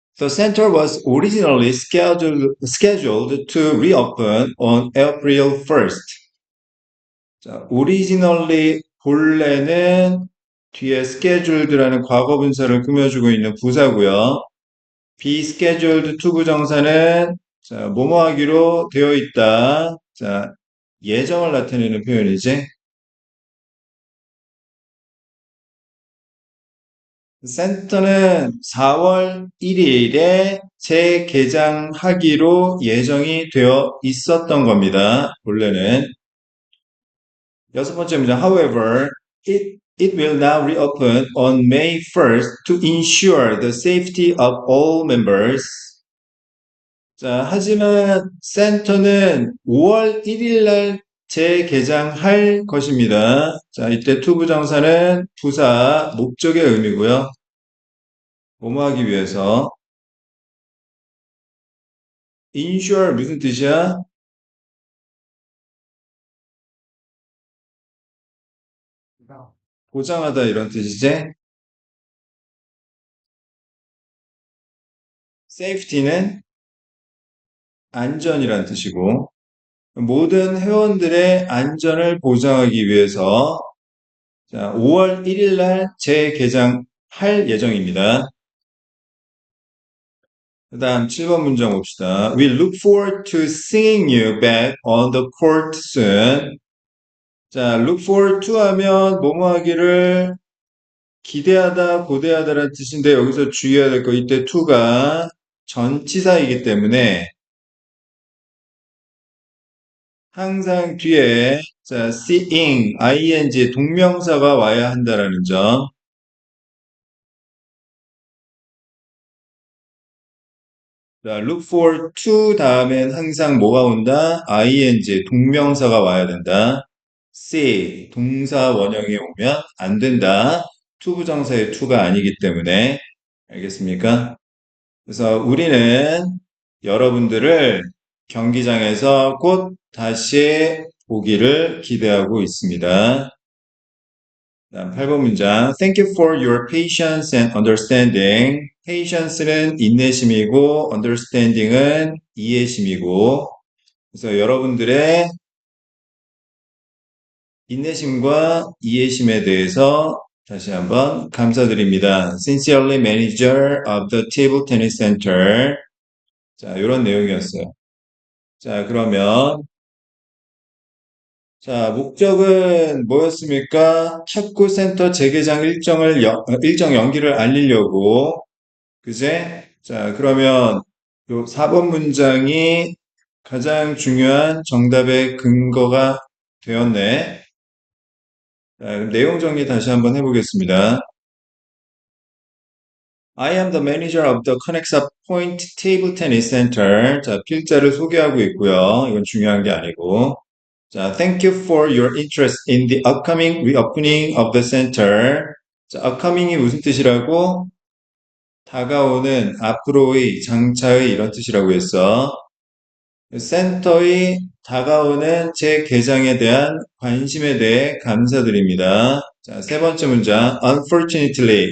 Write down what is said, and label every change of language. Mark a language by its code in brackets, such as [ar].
[en] The center was originally scheduled to reopen on April 1st. [ko] 자, originally 본래는 뒤에 scheduled라는 과거 분사를 꾸며주고 있는 부사고요. [en] be scheduled to [ko] 부정사는 자, 뭐뭐 하기로 되어 있다. 자, 예정을 나타내는 표현이지. 센터는 4월 1일에 재개장하기로 예정이 되어 있었던 겁니다. 원래는. 여섯 번째 문제. [en] However, it will now reopen on May 1st to ensure the safety of all members. [ko] 자, 하지만 센터는 5월 1일 날 재개장할 것입니다. 자, 이때 투부정사는 부사, 목적의 의미고요. 뭐뭐 하기 위해서. ensure 무슨 뜻이야? 보장하다 이런 뜻이지. safety는 안전이란 뜻이고, 모든 회원들의 안전을 보장하기 위해서 자, 5월 1일 날 재개장할 예정입니다. 그 다음 7번 문장 봅시다. [en] We look forward to seeing you back on the court soon. [ko] 자, [en] look forward to [ko] 하면 뭐뭐 하기를 기대하다, 고대하다라는 뜻인데 여기서 주의해야 될 거 이때 to가 전치사이기 때문에 항상 뒤에 자, seeing, ing, 동명사가 와야 한다라는 점. 자, [en] look forward to [ko] 다음엔 항상 뭐가 온다? ing, 동명사가 와야 된다. see, 동사 원형이 오면 안 된다. to 부정사의 to가 아니기 때문에. 알겠습니까? 그래서 우리는 여러분들을 경기장에서 곧 다시 보기를 기대하고 있습니다. 다음 8번 문장. [en] Thank you for your patience and understanding. [ko] patience는 인내심이고 understanding은 이해심이고 그래서 여러분들의 인내심과 이해심에 대해서 다시 한번 감사드립니다. [en] Sincerely, manager of the table tennis center. [ko] 자, 이런 내용이었어요. 자, 그러면 자, 목적은 뭐였습니까? 축구 센터 재개장 일정 연기를 알리려고 그제? 자, 그러면 요 4번 문장이 가장 중요한 정답의 근거가 되었네. 자, 그럼 내용 정리 다시 한번 해보겠습니다. [en] I am the manager of the Connexa Point Table Tennis Center. [ko] 자, 필자를 소개하고 있고요. 이건 중요한 게 아니고. [en] 자, thank you for your interest in the upcoming reopening of the center. [ko] 자, upcoming이 무슨 뜻이라고? 다가오는 앞으로의 장차의 이런 뜻이라고 했어. 센터의 다가오는 재개장에 대한 관심에 대해 감사드립니다. 자, 세 번째 문장. Unfortunately.